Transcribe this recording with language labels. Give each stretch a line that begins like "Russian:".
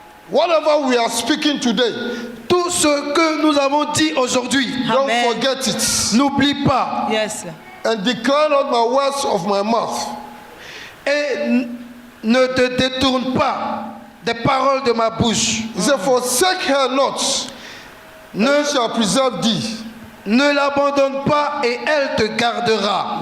English: whatever we are speaking today.
French: tout ce que nous avons dit aujourd'hui.
English: Don't Amen. forget it.
French: N'oublie pas. Yes.
English: And declare not my words of my mouth.
French: Et ne te détourne pas des paroles de ma bouche.
English: He said, forsake her not, and he shall preserve thee.
French: Ne l'abandonne pas et elle te gardera.